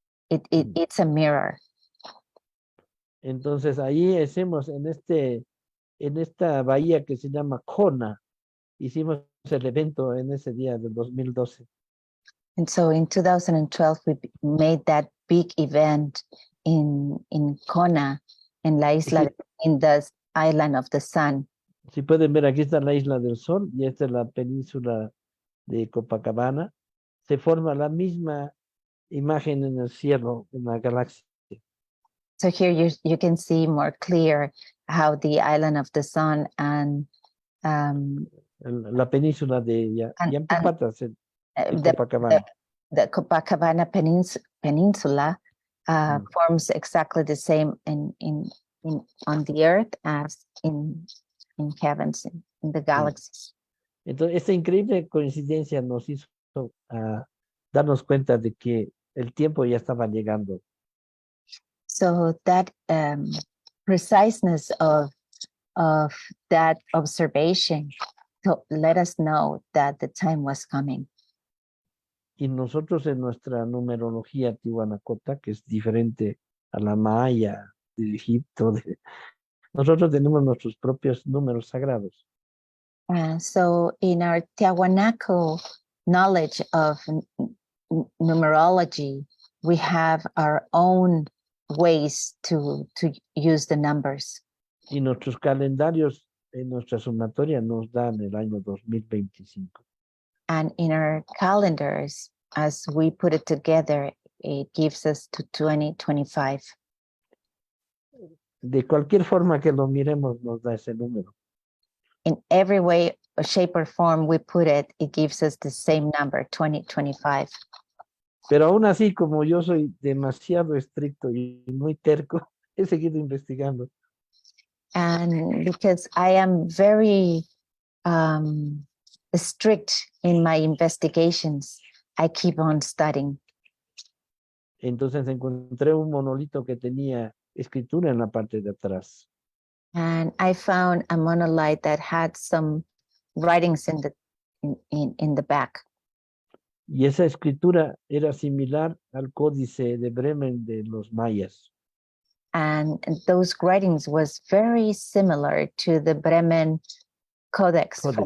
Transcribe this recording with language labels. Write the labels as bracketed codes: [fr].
[en] It's a mirror. [es] Entonces ahí hacemos en esta bahía que se llama Kona, hicimos el evento en ese día del 2012. [en] And so in 2012, we made that big event in Kona, in [es] la isla, Sí. [en] in the island of the sun. [es] Si pueden ver, aquí está la Isla del Sol y esta es la península de Copacabana. Se forma la misma imagen en el cielo, en la galaxia. [en] So here you can see more clear how the island of the sun and [es] La península de Yampupata, de [en] the Copacabana. the Copacabana Peninsula forms exactly the same in on the earth as in heavens, in the galaxies. [es] Entonces, esta increíble coincidencia nos hizo darnos cuenta de que el tiempo ya estaba llegando. [en] So that preciseness of that observation let us know that the time was coming. [es] Y nosotros en nuestra numerología tihuanacota, que es diferente a la maya de Egipto, nosotros tenemos nuestros propios números sagrados. [en] So in our Tiahuanaco knowledge of numerology, we have our own ways to use the numbers. [es] Y nuestros calendarios en nuestra sumatoria nos dan el año 2025. [en] And in our calendars, as we put it together, it gives us to 2025. [es] De cualquier forma que lo miremos, nos da ese número. [en] In every way, shape, or form we put it, it gives us the same number, 2025. [es] Pero aún así, como yo soy demasiado estricto y muy terco, he seguido investigando. [en] And because I am very strict in my investigations, I keep on studying. [es] Entonces encontré un monolito que tenía escritura en la parte de atrás. [en] And I found a monolith that had some writings in the back. [es] Y esa escritura era similar al códice de Bremen de los mayas. [en] And those writings was very similar to the Bremen Codex.